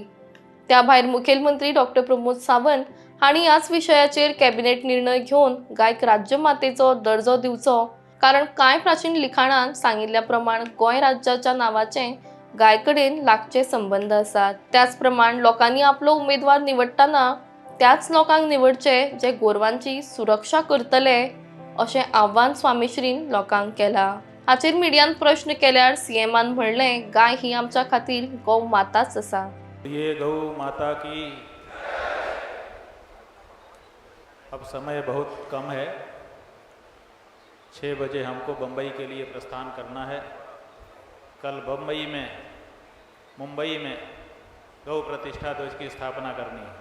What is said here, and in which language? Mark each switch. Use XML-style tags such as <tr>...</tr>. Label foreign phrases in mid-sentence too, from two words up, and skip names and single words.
<kok>त्या भायर मुखेलमंत्री डॉक्टर प्रमोद सावंत हांणी ह्याच विशयाचेर कॅबिनेट निर्णय घेवन गायक राज्य मातेचो दर्जो दिवचो, कारण कांय प्राचीन लिखाणांत सांगिल्ल्या प्रमाण गोंय राज्याच्या नावाचे गायकडेन लागचे संबंध आसात। त्याच प्रमाण लोकांनी आपलो उमेदवार निवडटाना त्याच लोकांक निवडचे जे गोरवांची सुरक्षा करतले अशें आव्हान स्वामीश्रीन लोकांक केला। हाचेर मिडियान प्रश्न केल्यार सीएमान म्हणलें, गाय ही आमच्या खातीर गौ माताच आसा।</kok> <hi>ये गौ माता की अब समय बहुत कम है। 6 बजे हमको बम्बई के लिए प्रस्थान करना है। कल मुंबई में गौ प्रतिष्ठा ध्वज की स्थापना करनी है।</hi>